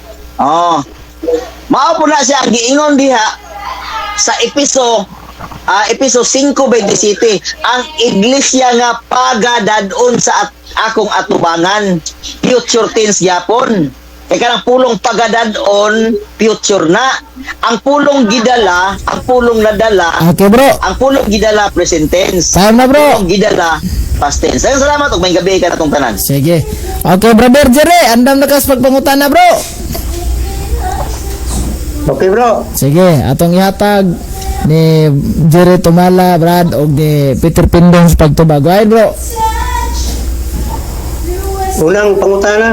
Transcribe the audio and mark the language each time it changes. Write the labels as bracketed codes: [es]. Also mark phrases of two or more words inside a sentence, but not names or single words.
[ceb] Mao po na siya ang giingon diha sa Episo 5:27 ang iglesia nga pagadadon sa akong atubangan [en] future tense [ceb] gyapon. Kaya kanang pulong pagadadon, future na. Ang pulong gidala, ang pulong nadala, [en] Okay bro. [ceb] ang pulong gidala, [en] present tense. Time na bro. [ceb] Pulong gidala, [en] past tense. [ceb] Ayun, salamat. Ug may gabi ka na itong tanan. Sige. Okay, brother Jerry, andam na kas pagpangutana bro. [en] Okay bro. [ceb] Sige, atong ihatag ni Jerry Tumala, Brad, o ni Peter Pindong sa pagtubag. Ayun bro. Unang pangutana.